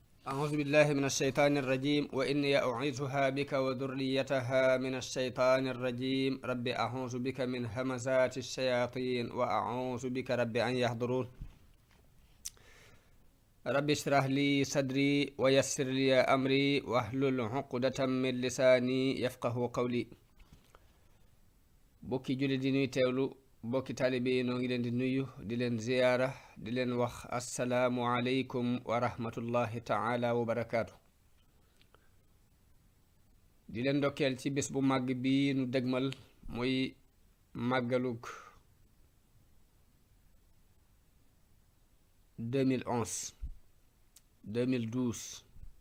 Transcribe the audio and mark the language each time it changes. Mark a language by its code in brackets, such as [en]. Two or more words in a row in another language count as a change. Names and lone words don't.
[ar] أعوذ بالله من الشيطان الرجيم وإني أعيذها بك وذريتها من الشيطان الرجيم رب أعوذ بك من همزات الشياطين وأعوذ بك رب أن يحضرون رب اشرح لي صدري ويسر لي أمري واحلل عقدة من لساني يفقه قولي [wo] bokki julli di nuy teewlu bokki taalibe yi noo ngi leen di nuyu di leen ziyaara di leen wax [ar] السلام عليكم ورحمة الله تعالى وبركاته [wo] di leen ndokkeel ci bés bu màgg bi nu dëgmal muy màggalug 2011 2012